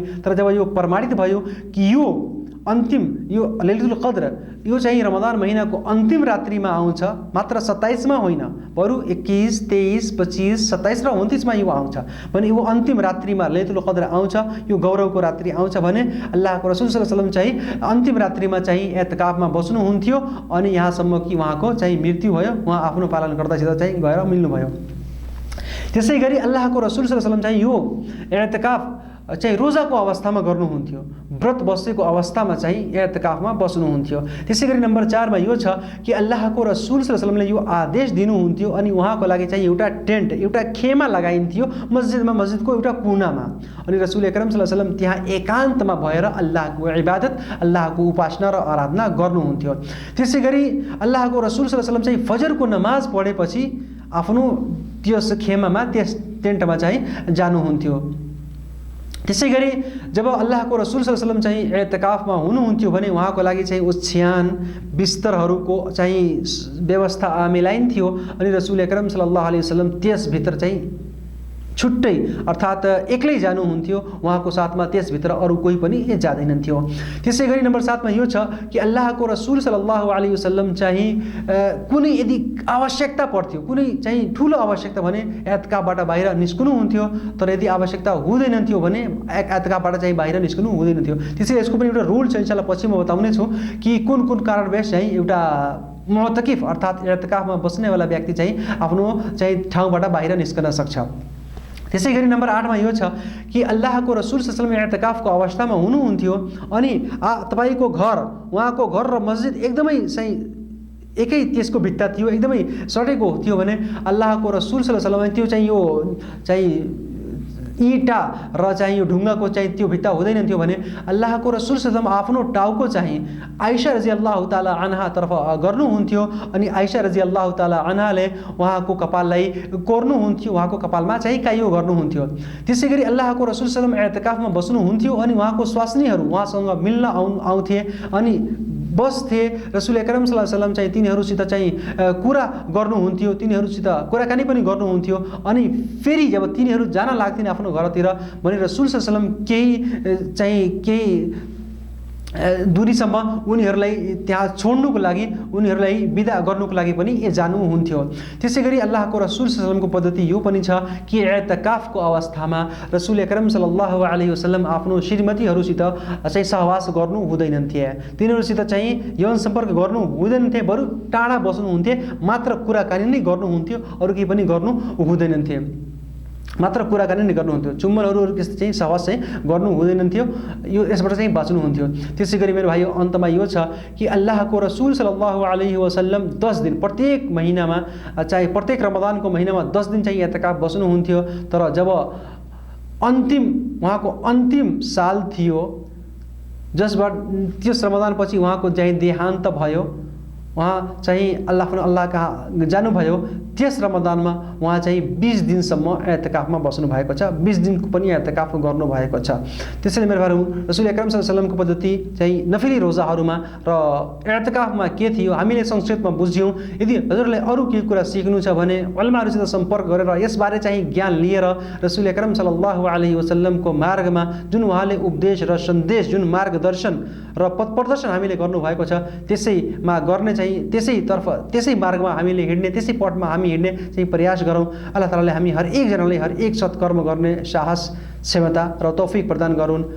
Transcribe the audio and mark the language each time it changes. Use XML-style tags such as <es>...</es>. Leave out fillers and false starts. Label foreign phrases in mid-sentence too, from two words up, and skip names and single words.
<ne>तर जब यो प्रमाणित भयो कि यो अन्तिम यो</ne> <ar>ليلة القدر</ar> <ne>यो चाहिँ रमजान महिनाको अन्तिम रात्रिमा आउँछ, मात्र 27 मा होइन, बरु 21, 23, 25, 27 र 29 मा यो आउँछ भने यो अन्तिम रात्रिमा</ne> <ar>ليلة القدر</ar> <ne>आउँछ, यो गौरवको रात्रि आउँछ भने अल्लाहको रसूल</ne> <ar>صلى الله عليه وسلم</ar> <ne>चाहिँ अन्तिम रात्रिमा चाहिँ एतकाफमा बस्नुहुन्थ्यो अनि यहाँसम्म कि उहाँको चाहिँ मृत्यु भयो, उहाँ आफ्नो पालन गर्दासित चाहिँ गएर मिल्नुभयो। त्यसै गरी अल्लाहको रसूल</ne> <ar>صلى الله عليه وسلم</ar> <ne>चाहिँ यो एतकाफ चाहिँ रोजाको अवस्थामा गर्नुहुन्थ्यो, व्रत बसेको अवस्थामा चाहिँ एतकाफमा बस्नुहुन्थ्यो। त्यसै गरी नम्बर 4 मा यो छ कि अल्लाहको रसूल</ne> <ar>صلى الله عليه وسلم</ar> <ne>यो आदेश दिनुहुन्थ्यो अनि उहाँको लागि चाहिँ एउटा टेन्ट, एउटा खेमा लगाइन्थ्यो मस्जिदमा, मस्जिदको एउटा कुनामा, अनि रसूल अकरम</ne> <ar>صلى الله عليه وسلم</ar> <ne>त्यहाँ एकान्तमा भएर अल्लाहको इबादत, अल्लाहको उपासना र आराधना गर्नुहुन्थ्यो। त्यसै गरी अल्लाहको रसूल</ne> <ar>صلى الله عليه وسلم</ar> <ne>चाहिँ फजरको नमाज पढेपछि आफ्नो त्यस खेमामा, त्यस टेन्टमा चाहिँ जानुहुन्थ्यो। त्यसै गरी जब अल्लाहको रसूल</ne> <ar>صلى الله عليه وسلم</ar> <ne>चाहिँ एतकाफमा हुनुहुन्थ्यो भने उहाँको लागि चाहिँ ओछ्यान बिस्तरहरूको चाहिँ व्यवस्था मिलाइन्थ्यो अनि रसूल अकरम</ne> <ar>صلى الله عليه وسلم</ar> <ne>त्यसभित्र चाहिँ छुट्टै अर्थात् एक्लै जानुहुन्थ्यो, उहाँको साथमा त्यसभित्र अरू कोही पनि जाँदैनन्थ्यो। त्यसै गरी नम्बर 7 मा यो छ कि अल्लाहको रसूल</ne> <ar>صلى الله عليه وسلم</ar> <ne>चाहिँ कुनै यदि आवश्यकता पर्थ्यो, कुनै चाहिँ ठुलो आवश्यकता भने एतकाफबाट बाहिर निस्कनुहुन्थ्यो, तर यदि आवश्यकता हुँदैनथ्यो भने एतकाफबाट चाहिँ बाहिर निस्कनु हुँदैनथ्यो। त्यसैले यसको पनि एउटा रुल छ, इन्शाअल्लाह पछि म बताउने छु कि कुन कुन कारणवश चाहिँ एउटा मुअतकिफ अर्थात् एतकाफमा बस्नेवाला व्यक्ति चाहिँ आफ्नो चाहिँ ठाउँबाट बाहिर निस्कन सक्छ। त्यसै गरी नम्बर 8 मा यो छ कि अल्लाहको रसूल</ne> <ar>صلى الله عليه وسلم</ar> <ne>एतकाफको अवस्थामा हुनुहुन्थ्यो अनि तपाईको घर, उहाँको घर र मस्जिद एकदमै चाहिँ एकै त्यसको भित्ता थियो, एकदमै सटेको थियो भने अल्लाहको रसूल</ne> <ar>صلى الله عليه وسلم</ar> <ne>त्यो चाहिँ यो चाहिँ ईटा र चाहिँ यो ढुङ्गाको चाहिँ त्यो भित्ता हुँदैन थियो भने अल्लाहको रसूल</ne> <ar>صلى الله عليه وسلم</ar> <ne>आफ्नो टाउको चाहिँ आइशा</ne> <ar>رضي الله تعالى عنها</ar> <ne>तर्फ गर्नुहुन्थ्यो अनि आइशा</ne> <ar>رضي الله تعالى عنها</ar> <ne>उहाँको कपाललाई कोर्नुहुन्थ्यो, उहाँको कपालमा चाहिँ काइयो गर्नुहुन्थ्यो। त्यसै गरी अल्लाहको रसूल</ne> <ar>صلى الله عليه وسلم</ar> <ne>एतकाफमा बस्नुहुन्थ्यो अनि उहाँको स्वास्नीहरू उहाँसँग मिल्न आउँथे अनि बस्थे। रसूल अकरम</ne> <ar>صلى الله عليه وسلم</ar> <ne>चाहिँ तिनीहरूसित चाहिँ कुरा गर्नुहुन्थ्यो, तिनीहरूसित कुराकानी पनि गर्नुहुन्थ्यो अनि फेरि जब तिनीहरू जान लाग्थिन् आफ्नो घरतिर भने रसूल</ne> <ar>صلى الله عليه وسلم</ar> <ne>केही दूरीसम्म उनीहरूलाई त्यहाँ छोड्नुको लागि, उनीहरूलाई बिदा गर्नुको लागि पनि जानुहुन्थ्यो। त्यसै गरी अल्लाहको रसूल</ne> <ar>صلى الله عليه وسلم</ar> <ne>पद्धति यो पनि छ कि एतकाफको अवस्थामा रसूल अकरम</ne> <ar>صلى الله عليه وسلم</ar> <ne>आफ्नो श्रीमतीहरूसित चाहिँ सहवास गर्नु हुँदैनथे, तिनीहरूसित चाहिँ यौन सम्पर्क गर्नु हुँदैनथे, बरु टाढा बस्नुहुन्थे, मात्र कुराकानी नै गर्नुहुन्थ्यो, अरू केही पनि गर्नु हुँदैनथे, मात्र कुराकानी नै गर्नुहुन्थ्यो, चुम्बनहरू चाहिँ सहवास चाहिँ गर्नु हुँदैनथ्यो, यो यसबाट चाहिँ बाँच्नुहुन्थ्यो। त्यसै गरी मेरो भाइ अन्तमा यो छ कि अल्लाहको रसूल</ne> <ar>صلى الله عليه وسلم</ar> <ne>10 दिन प्रत्येक महिनामा चाहिँ प्रत्येक रमजानको महिनामा 10 दिन चाहिँ एतकाफ बस्नुहुन्थ्यो। तर जब उहाँको अन्तिम साल थियो जसबाट त्यस रमजानपछि उहाँको चाहिँ देहान्त भयो, उहाँ चाहिँ अल्लाह कहाँ जानुभयो, त्यस रमजानमा उहाँ चाहिँ 20 दिनसम्म एतकाफमा बस्नु भएको छ, 20 दिनको पनि एतकाफ गर्नु भएको छ। त्यसैले मेरो भाइहरू रसूल अकरम</ne> <ar>صلى الله عليه وسلم</ar> <ne>पद्धति चाहिँ नफिली रोजाहरूमा र एतकाफमा के थियो हामीले संक्षेपमा बुझ्यौँ। यदि हजुरलाई अरू केही कुरा सिक्नु छ भने उलमाहरूसित सम्पर्क गरेर यसबारे चाहिँ ज्ञान लिएर रसूल अकरम</ne> <ar>صلى الله عليه وسلم</ar> <ne>मार्गमा जुन उहाँले उपदेश र सन्देश, जुन मार्गदर्शन र पथ प्रदर्शन हामीले गर्नुभएको छ त्यसैमा गर्ने चाहिँ त्यसै मार्गमा हामीले हिँड्ने, त्यसै पथमा हामी हिँड्ने चाहिँ प्रयास गरौँ। अल्लाह तालाले हामी हर एकजनालाई हर एक सत्कर्म गर्ने साहस, क्षमता र तौफिक प्रदान गरून्।</ne>